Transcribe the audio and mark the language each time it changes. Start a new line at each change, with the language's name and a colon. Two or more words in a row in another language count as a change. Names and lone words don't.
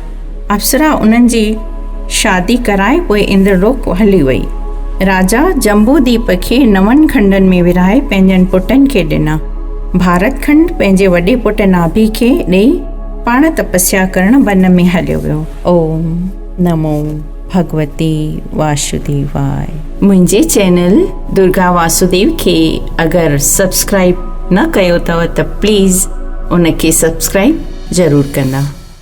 Sindhi: अप्सरा उन्हनि जी शादी कराए पोइ इंद्रलोक हली वई। राजा जम्बूदीप खे 9 खंडनि में विरहाए पंहिंजनि पुटनि खे ॾिना। भारत खंड पंहिंजे वॾे पुट नाभि खे ॾेई पाण तपस्या करण वन में हलियो वियो।
Sanskrit: ओम नमो भगवते वासुदेवाय।
Sindhi: मुंहिंजे चैनल दुर्गा वासुदेव खे अगरि सब्सक्राइब न कयो अथव त प्लीज़ उनखे सब्सक्राइब ज़रूरु कंदा।